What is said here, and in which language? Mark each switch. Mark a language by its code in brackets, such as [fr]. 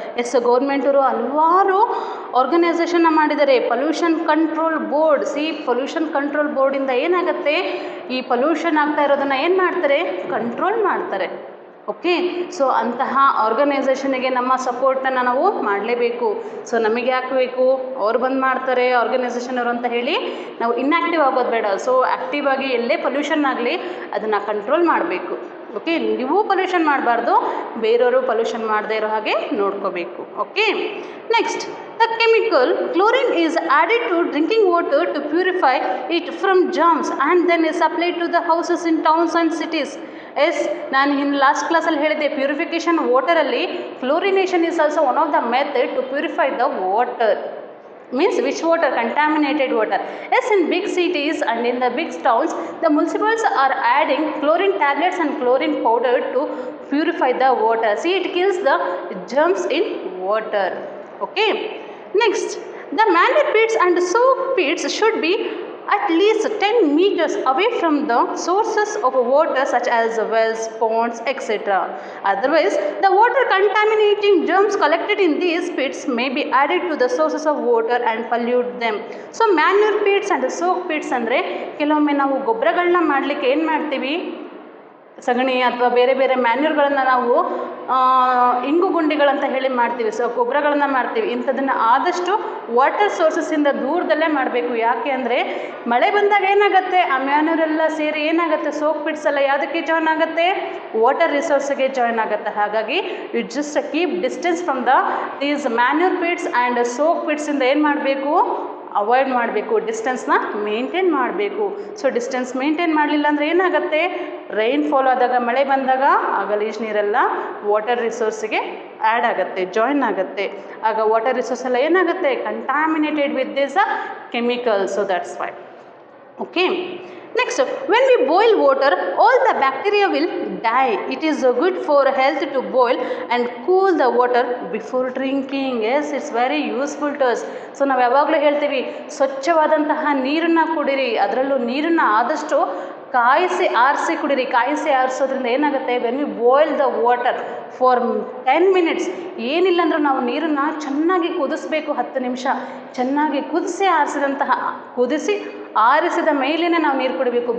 [kn] S, ಗೌರ್ಮೆಂಟವರು ಹಲವಾರು ಆರ್ಗನೈಸೇಷನ್ನ ಮಾಡಿದ್ದಾರೆ. Pollution control board, pollution control ಬೋರ್ಡಿಂದ ಏನಾಗುತ್ತೆ, ಈ ಪೊಲ್ಯೂಷನ್ ಆಗ್ತಾ ಇರೋದನ್ನು ಏನು ಮಾಡ್ತಾರೆ, ಕಂಟ್ರೋಲ್ ಮಾಡ್ತಾರೆ. ಓಕೆ, ಸೊ ಅಂತಹ ಆರ್ಗನೈಸೇಷನಿಗೆ ನಮ್ಮ ಸಪೋರ್ಟನ್ನು ನಾವು ಮಾಡಲೇಬೇಕು. ಸೊ ನಮಗೆ ಯಾಕೆ ಬೇಕು, ಅವ್ರು ಬಂದು ಮಾಡ್ತಾರೆ ಆರ್ಗನೈಸೇಷನ್ ಅವರು ಅಂತ ಹೇಳಿ ನಾವು ಇನ್ಆ್ಯಕ್ಟಿವ್ ಆಗೋದು ಬೇಡ. ಸೊ ಆ್ಯಕ್ಟಿವ್ ಆಗಿ ಎಲ್ಲೇ ಪೊಲ್ಯೂಷನ್ ಆಗಲಿ ಅದನ್ನು ಕಂಟ್ರೋಲ್ ಮಾಡಬೇಕು. ಓಕೆ, ನೀವು ಪೊಲ್ಯೂಷನ್ ಮಾಡಬಾರ್ದು, ಬೇರೆಯವರು ಪೊಲ್ಯೂಷನ್ ಮಾಡದೇ ಇರೋ ಹಾಗೆ ನೋಡ್ಕೋಬೇಕು. [en] Okay, next, the chemical chlorine is added to drinking water to purify it from germs and then is applied to the houses in towns and cities. [kn] S, ನಾನು last ಕ್ಲಾಸಲ್ಲಿ ಹೇಳಿದೆ, purification ವಾಟರಲ್ಲಿ [en] Fluorination is also one of the method to purify the water. Means which water, contaminated water. Yes, in big cities and in the big towns, the municipals are adding chlorine tablets and chlorine powder to purify the water. See, it kills the germs in water. Okay, next, the manmade pits and soak pits should be at least 10 meters away from the sources of water such as wells, ponds, etc. Otherwise, the water contaminating germs collected in these pits may be added to the sources of water and pollute them. So manure pits and soak pits [kn] ಅಂದರೆ ಕೆಲವೊಮ್ಮೆ ನಾವು ಗೊಬ್ಬರಗಳನ್ನ ಮಾಡಲಿಕ್ಕೆ ಏನು ಮಾಡ್ತೀವಿ, ಸಗಣಿ ಅಥವಾ ಬೇರೆ ಬೇರೆ ಮ್ಯಾನ್ಯೂರ್ಗಳನ್ನು ನಾವು ಇಂಗು ಗುಂಡಿಗಳಂತ ಹೇಳಿ ಮಾಡ್ತೀವಿ. ಸೊ ಗೊಬ್ಬರಗಳನ್ನು ಮಾಡ್ತೀವಿ. ಇಂಥದನ್ನು ಆದಷ್ಟು ವಾಟರ್ ಸೋರ್ಸಸ್ಸಿಂದ ದೂರದಲ್ಲೇ ಮಾಡಬೇಕು. ಯಾಕೆ ಅಂದರೆ ಮಳೆ ಬಂದಾಗ ಏನಾಗುತ್ತೆ, ಆ ಮ್ಯಾನ್ಯೂರೆಲ್ಲ ಸೇರಿ ಏನಾಗುತ್ತೆ, ಸೋಕ್ ಪಿಟ್ಸ್ ಎಲ್ಲ ಯಾವುದಕ್ಕೆ ಜಾಯ್ನ್ ಆಗುತ್ತೆ, ವಾಟರ್ ರಿಸೋರ್ಸ್ಗೆ ಜಾಯ್ನ್ ಆಗುತ್ತೆ. ಹಾಗಾಗಿ [en] you just keep distance from these manure pits and [kn] soak ಪಿಟ್ಸಿಂದ ಏನು ಮಾಡಬೇಕು, ಅವಾಯ್ಡ್ ಮಾಡಬೇಕು, ಡಿಸ್ಟೆನ್ಸ್ನ ಮೇಂಟೈನ್ ಮಾಡಬೇಕು. ಸೊ ಡಿಸ್ಟೆನ್ಸ್ ಮೇಂಟೈನ್ ಮಾಡಲಿಲ್ಲ ಅಂದರೆ ಏನಾಗುತ್ತೆ, ರೈನ್ಫಾಲ್ ಆದಾಗ, ಮಳೆ ಬಂದಾಗ ಆ ಗಲೀಜು ನೀರೆಲ್ಲ ವಾಟರ್ ರಿಸೋರ್ಸಿಗೆ ಆ್ಯಡ್ ಆಗುತ್ತೆ, ಜಾಯ್ನ್ ಆಗುತ್ತೆ. ಆಗ ವಾಟರ್ ರಿಸೋರ್ಸ್ ಎಲ್ಲ ಏನಾಗುತ್ತೆ, [en] Contaminated with this chemicals. So that's why. Okay. Next, when we boil water, all the bacteria will die. It is good for health to boil and cool the water before drinking. Yes, it's very useful to us. [kn] So ನಾವು ಯಾವಾಗಲೂ ಹೇಳ್ತೀವಿ, ಸ್ವಚ್ಛವಾದಂತಹ ನೀರನ್ನು ಕುಡಿರಿ. ಅದರಲ್ಲೂ ನೀರನ್ನು ಆದಷ್ಟು ಕಾಯಿಸಿ ಆರಿಸಿ ಕುಡಿರಿ. ಕಾಯಿಸಿ ಆರಿಸೋದ್ರಿಂದ ಏನಾಗುತ್ತೆ, [en] when we boil the water for 10 minutes, [kn] ಏನಿಲ್ಲ ಅಂದರೂ ನಾವು ನೀರನ್ನು ಚೆನ್ನಾಗಿ ಕುದಿಸ್ಬೇಕು. 10 ನಿಮಿಷ ಚೆನ್ನಾಗಿ ಕುದಿಸಿ ಆರಿಸಿದ ಮೇಲೇ ನಾವು ನೀರು ಕುಡಿಬೇಕು.